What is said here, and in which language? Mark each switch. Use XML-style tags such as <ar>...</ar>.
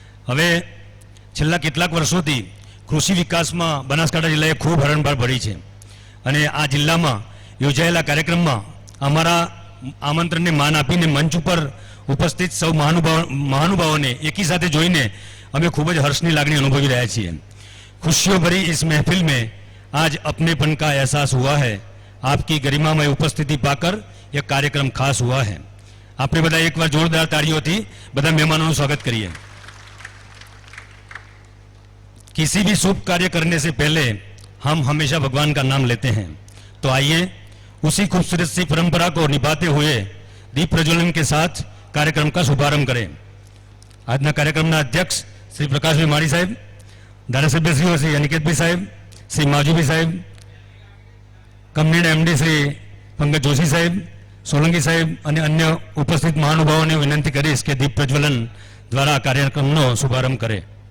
<gu>હવે છેલ્લા કેટલાક વર્ષોથી કૃષિ વિકાસમાં બનાસકાંઠા જિલ્લાએ ખૂબ હરણફાળ ભરી છે અને આ જિલ્લામાં યોજાયેલા કાર્યક્રમમાં અમારા આમંત્રણને માન આપીને મંચ ઉપર ઉપસ્થિત સૌ મહાનુભાવોને એકી સાથે જોઈને અમે ખૂબ જ હર્ષની લાગણી અનુભવી રહ્યા છીએ.</gu> <hi>खुशियों भरी इस महफिल में आज अपनेपन का एहसास हुआ है. आपकी गरिमामय उपस्थिति पाकर यह कार्यक्रम खास हुआ है.</hi> <gu>આપણે બધા એકવાર જોરદાર તાળીઓથી બધા મહેમાનોનું સ્વાગત કરીએ.</gu> <hi>किसी भी शुभ कार्य करने से पहले हम हमेशा भगवान का नाम लेते हैं. तो आइए उसी खूबसूरत सी परंपरा को निभाते हुए दीप प्रज्वलन के साथ कार्यक्रम का शुभारंभ करें.</hi> <gu>આજના કાર્યક્રમના અધ્યક્ષ શ્રી પ્રકાશભાઈ માળી સાહેબ, ધારાસભ્યશ્રીઓ શ્રી અનિકેતભાઈ સાહેબ, શ્રી માવજીભાઈ સાહેબ, કંપનીના એમડી શ્રી પંકજ જોશી સાહેબ, સોલંકી સાહેબ અને અન્ય ઉપસ્થિત મહાનુભાવોને વિનંતી કરીશ કે દીપ પ્રજ્વલન દ્વારા કાર્યક્રમનો શુભારંભ કરે.</gu>